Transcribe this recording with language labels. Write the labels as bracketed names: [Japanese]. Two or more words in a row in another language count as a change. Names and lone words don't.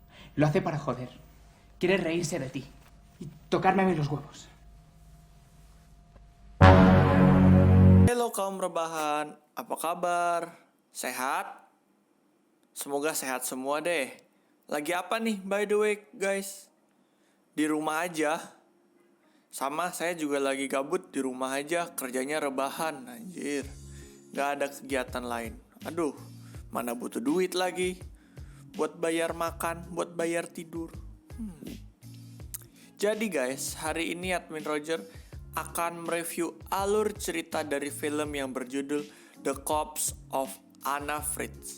[Spanish] Lo hace para joder. Quiere reírse de ti. Y tocarme a mí los huevos. [Indonesian] Halo kaum rebahan, apa kabar? Sehat? Semoga sehat semua deh. Lagi apa nih [English] by the way guys? [Indonesian] Di rumah aja. Sama saya juga lagi gabut di rumah aja, kerjanya rebahan, anjir. Gak ada kegiatan lain. Aduh, mana butuh duit lagi. Buat bayar makan, buat bayar tidur. Jadi guys, hari ini Admin Roger akan mereview alur cerita dari film yang berjudul The Corpse of Anna Fritz.